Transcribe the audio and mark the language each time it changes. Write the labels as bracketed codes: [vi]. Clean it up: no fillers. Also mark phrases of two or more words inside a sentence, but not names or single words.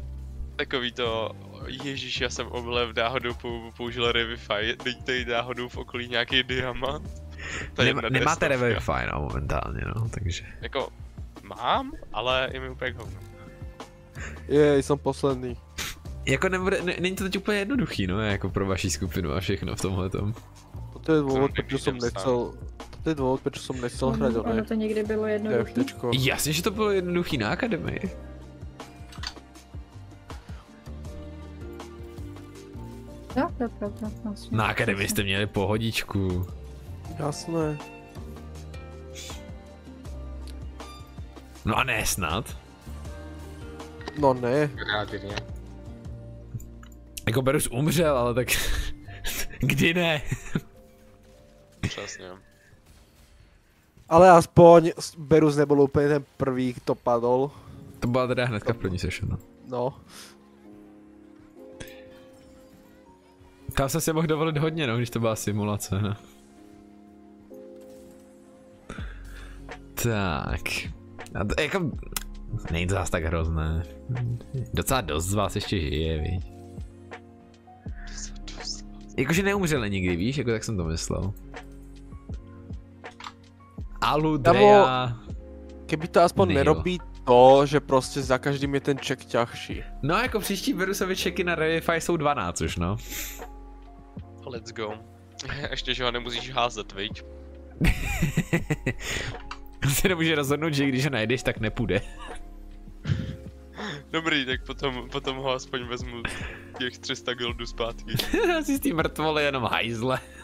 [cs] Takový to, ježíš, já jsem oblev náhodou použil Revify, teď tady náhodou v okolí nějaký diamant. To je jedna Nemáte destovka. Revivify no, momentálně no, takže. Jako, mám, ale je mi úplně hovno. [sk] Jej, som posledný. [cs] Jako není to teď úplně jednoduchý no, jako pro vaši skupinu a všechno v tomhletom. [sk] Toto je dôvod, [cs] To [sk] prečo som [cs] nevidím [sk] nechcel... Toto je dôvod, prečo som nechcel hrať [cs] Ono oné. to někdy bylo jednoduché. DFTčko. Jasně, že to bylo jednoduchý na akademii. Jo, to je pravda. Vlastně. Na akademii jste měli pohodičku. [sk] Jasné. [cs] No a ne snad. No ne. Relativně. Jako Berus umřel, ale tak... Kdy ne? Přesně. [sk] Ale aspoň Berus nebol úplne ten prvý, kto padol. [cs] To byla teda hnedka první session, no. No. Tam jsem si mohl dovolit hodně, no, když to byla simulace, no. Tak. A to, jako... Není to zase tak hrozné. Docela dost z vás ještě žije, víš. Jakože neumřeli nikdy, víš, jako tak jsem to myslel. Alu, Drea... [sk] Keby to aspoň [cs] Nejo. [sk] nerobí to, že prostě za každým je ten check ťažší. [cs] No jako příští Berusovi checky na Revify jsou 12 už, no. [en] Let's go. [cs] Ještě, že ho nemusíš házet, viď? Si nemůže rozhodnout, že když ho najdeš, tak nepůjde. Dobrý, tak potom ho aspoň vezmu těch 300 goldů zpátky. Asi z té mrtvoly jenom hajzle.